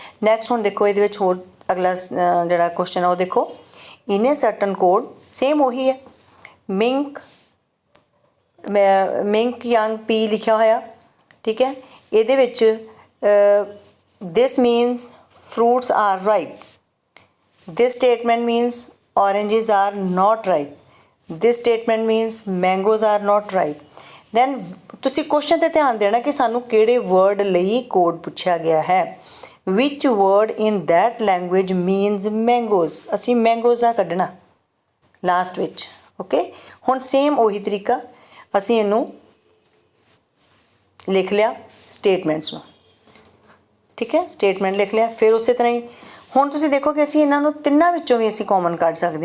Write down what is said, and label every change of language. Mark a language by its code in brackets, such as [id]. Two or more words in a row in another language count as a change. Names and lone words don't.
[pa] ਨੈਕਸਟ ਹੁਣ ਦੇਖੋ ਇਹਦੇ ਵਿੱਚ ਹੋਰ ਅਗਲਾ ਜਿਹੜਾ ਕੁਐਸਚਨ ਆ ਉਹ ਦੇਖੋ, [en] in a certain code, [pa] ਸੇਮ ਉਹੀ ਹੈ। ਮਿੰਕ ਯੰਗ ਪੀ ਲਿਖਿਆ ਹੋਇਆ, ਠੀਕ ਹੈ। ਇਹਦੇ ਵਿੱਚ [en] this means fruits are ripe, this statement means oranges are not ripe, this statement means mangoes are not ripe। [pa] then ਤੁਸੀਂ ਕੁਐਸਚਨ ਤੇ ਧਿਆਨ ਦੇਣਾ ਕਿ ਸਾਨੂੰ ਕਿਹੜੇ ਵਰਡ ਲਈ ਕੋਡ ਪੁੱਛਿਆ ਗਿਆ ਹੈ। [en] which word in that language means mangoes, [pa] ਅਸੀਂ mangoes ਦਾ ਕੱਢਣਾ ਲਾਸਟ ਵਿੱਚ, ਓਕੇ। ਹੁਣ ਸੇਮ ਉਹੀ ਤਰੀਕਾ ਅਸੀਂ ਇਹਨੂੰ ਲਿਖ ਲਿਆ ਸਟੇਟਮੈਂਟਸ ਨੂੰ, ਠੀਕ ਹੈ। ਸਟੇਟਮੈਂਟ ਲਿਖ ਲਿਆ। ਫਿਰ ਉਸੇ ਤਰ੍ਹਾਂ ਹੀ ਹੁਣ ਤੁਸੀਂ ਦੇਖੋ ਕਿ ਅਸੀਂ ਇਹਨਾਂ ਨੂੰ ਤਿੰਨਾਂ ਵਿੱਚੋਂ ਵੀ ਅਸੀਂ ਕਾਮਨ ਕੱਢ ਸਕਦੇ ਹਾਂ।